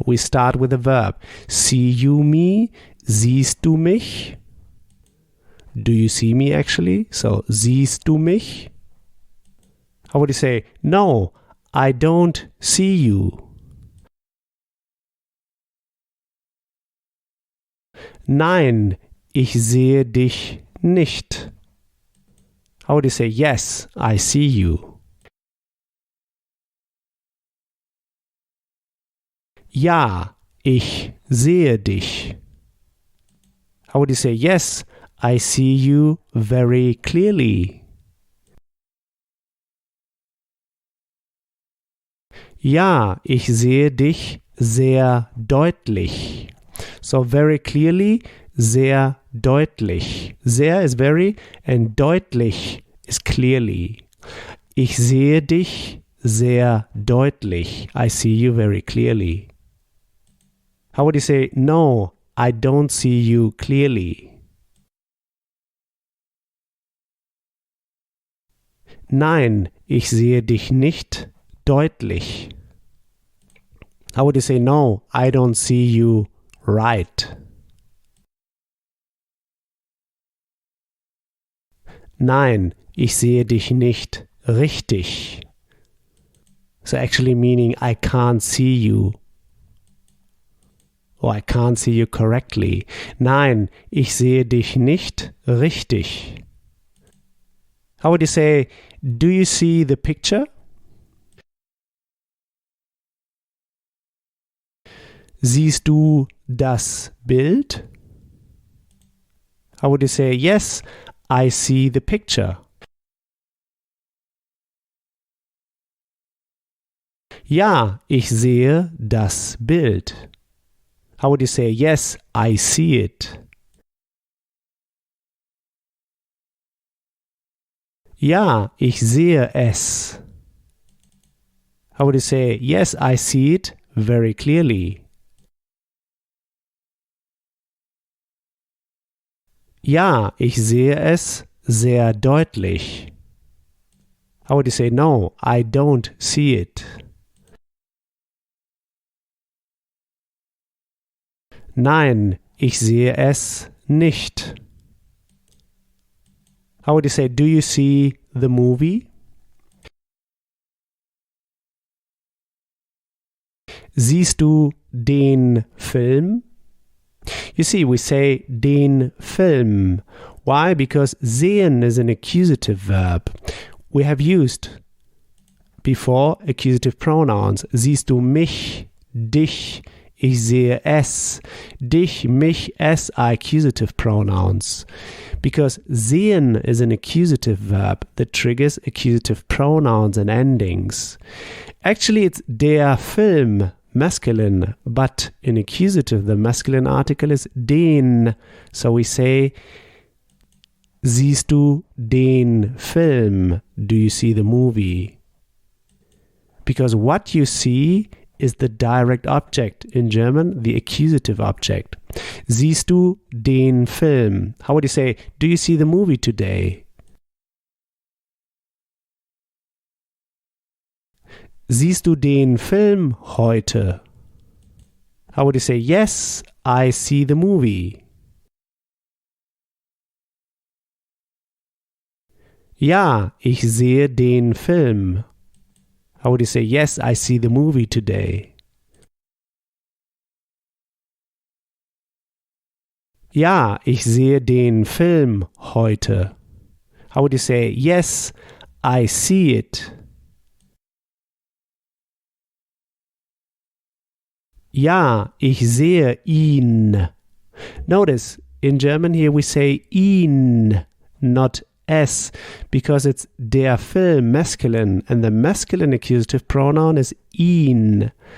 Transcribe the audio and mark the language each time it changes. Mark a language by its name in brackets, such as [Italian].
[English] We start with a verb. See you me? [German] Siehst du mich? [English] Do you see me actually? So, [German] siehst du mich? [English] How would you say, no, I don't see you? [German] Nein, ich sehe dich nicht. [English] How would you say, yes, I see you? [German] Ja, ich sehe dich. [English] How would you say, yes, I see you very clearly? [German] Ja, ich sehe dich sehr deutlich. [English] So very clearly, [German] sehr deutlich. [English] Sehr is very and deutlich is clearly. [German] Ich sehe dich sehr deutlich. [English] I see you very clearly. How would you say, no, I don't see you clearly? [German] Nein, ich sehe dich nicht deutlich. [English] How would you say, no, I don't see you right? [German] Nein, ich sehe dich nicht richtig. [English] So actually meaning I can't see you. Or I can't see you correctly. [German] Nein, ich sehe dich nicht richtig. [English] How would you say, do you see the picture? [German] Siehst du das Bild? [English] How would you say, yes, I see the picture? [German] Ja, ich sehe das Bild. [English] How would you say, yes, I see it? [German] Ja, ich sehe es. [English] How would you say, yes, I see it very clearly? [German] Ja, ich sehe es sehr deutlich. [English] How would you say, no, I don't see it? [German] Nein, ich sehe es nicht. [English] How would you say, do you see the movie? [German] Siehst du den Film? [English] You see, we say [German] den Film. [English] Why? Because sehen is an accusative verb. We have used before accusative pronouns. [German] Siehst du mich, dich, ich sehe es. [English] Dich, mich, es are accusative pronouns. Because sehen is an accusative verb that triggers accusative pronouns and endings. Actually, it's der Film, masculine, but in accusative, the masculine article is den. So we say, [German] siehst du den Film? [English] Do you see the movie? Because what you see is the direct object. In German, the accusative object. [German] Siehst du den Film? [English] How would you say, do you see the movie today? [German] Siehst du den Film heute? [English] How would you say, yes, I see the movie? [German] Ja, ich sehe den Film. [English] How would you say, yes, I see the movie today? [German] Ja, ich sehe den Film heute. [English] How would you say, yes, I see it? [German] Ja, ich sehe ihn. [English] Notice, in German here we say ihn, not es, because it's der Film, masculine, and the masculine accusative pronoun is ihn.